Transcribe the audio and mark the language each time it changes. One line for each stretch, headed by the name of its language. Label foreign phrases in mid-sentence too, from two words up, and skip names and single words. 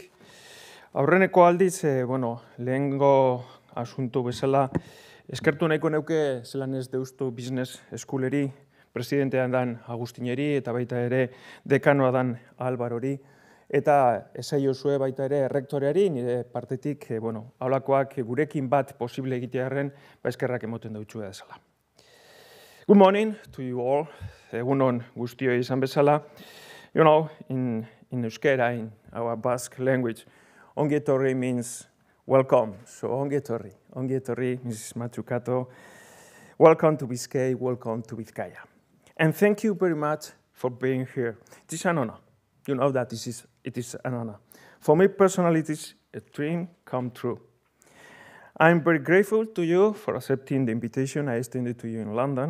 Basque: Aurreneko aldiz, lehengo asuntu bezala, eskertu nahiko neuke zelan ez Deusto Business Schooleri, presidentean dan Agustineri eta baita ere dekanoa dan Albarori, eta esaiozue baita ere errektoreari, nire partetik, haulakoak gurekin bat posible egitearen, eskerrak emoten dautxua desala.
English: Good morning to you all.
Basque: Egun on guztioi izan bezala.
English: In Euskera, in our Basque language,
Basque: ongi etorri
English: means welcome.
Basque: So ongi etorri,
English: Mrs. Mazzucato. Welcome to Bizkaia, welcome to Bizkaia. And thank you very much for being here. It is an honor. You know that it is an honor. For me personally, it is a dream come true. I'm very grateful to you for accepting the invitation I extended to you in London.